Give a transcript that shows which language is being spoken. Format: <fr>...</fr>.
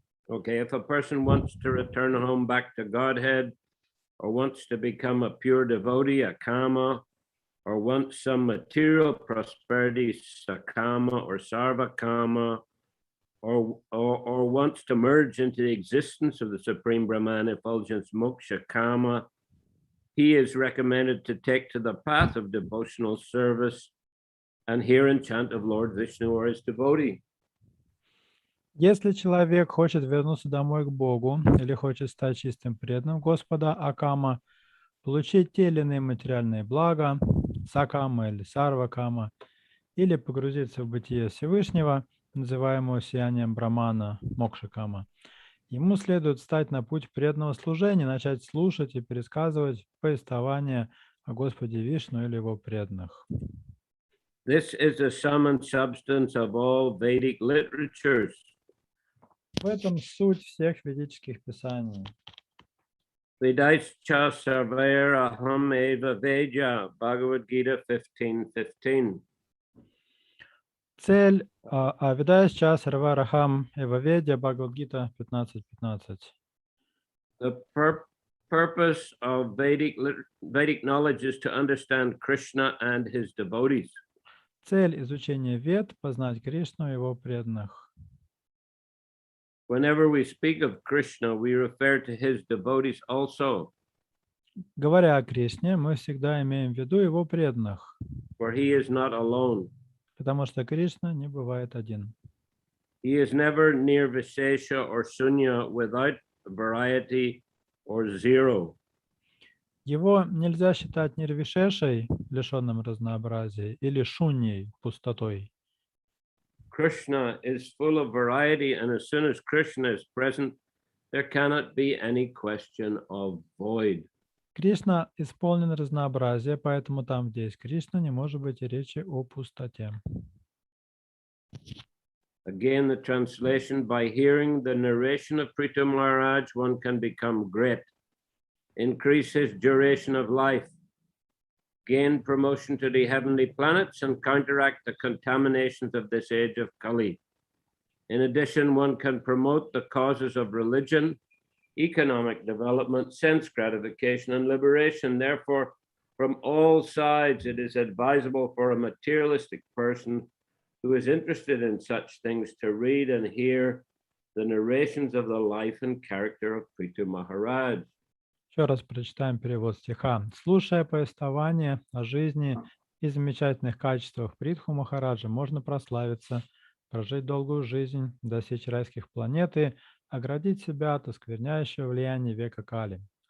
<en>Okay, if a person wants to return home back to Godhead, or wants to become a pure devotee, a kama, or wants some material prosperity, sakama or sarvakama, or wants to merge into the existence of the Supreme Brahman effulgence, moksha kama, he is recommended to take to the path of devotional service and hear and chant of Lord Vishnu or his devotee.</en> <ru>Если человек хочет вернуться домой к Богу или хочет стать чистым преданным Господа Акама, получить те или иные материальные блага, Сакама или Сарвакама, или погрузиться в бытие Всевышнего, называемого сиянием Брамана, Мокшакама, ему следует встать на путь преданного служения, начать слушать и пересказывать повествования о Господе Вишну или его преданных.</ru> <en>This is the sum and substance of all Vedic literatures.</en> <ru>В этом суть всех ведических писаний.</ru> <sa>Vedaischa sarvair aham eva veja, Bhagavad Gita 15:15.</sa> <ru>Цель</ru> <sa>Авидайсча Сарварахам Эваведя</sa> <ru>Бхагавад-гита 15.15.</ru> <en>The purpose of Vedic knowledge is to understand Krishna and his devotees.</en> <ru>Цель изучения Вед — познать Кришну и его преданных.</ru> <en>Whenever we speak of Krishna, we refer to his devotees also,</en> <ru>Говоря о Кришне, мы всегда имеем в виду его преданных,</ru> <en>for he is not alone.</en> <ru>потому что Кришна не бывает один.</ru> <en>He is never near Vishesha or Sunya without variety or zero.</en> <ru>Его нельзя считать нирвишешей, лишенным разнообразия, или шуньей, пустотой.</ru> <en>Krishna is full of variety, and as soon as Krishna is present, there cannot be any question of void.</en> <ru>Кришна исполнен разнообразия, поэтому там, где есть Кришна, не может быть и речи о пустоте.</ru> <en>Again, the translation: by hearing the narration of Prithu Maharaj, one can become great, increase his duration of life, gain promotion to the heavenly planets, and counteract the contaminations of this age of Kali. In addition, one can promote the causes of religion, economic development, sense gratification, and liberation. Therefore, from all sides, it is advisable for a materialistic person who is interested in such things to read and hear the narrations of the life and character of Prithu Maharaj.</en> <ru>Еще раз прочитаем перевод стиха. Слушая повествование о жизни и замечательных качествах Притху Махараджа, можно прославиться, прожить долгую жизнь, достичь райских планет и оградить себя от оскверняющего влияния века Кали.</ru>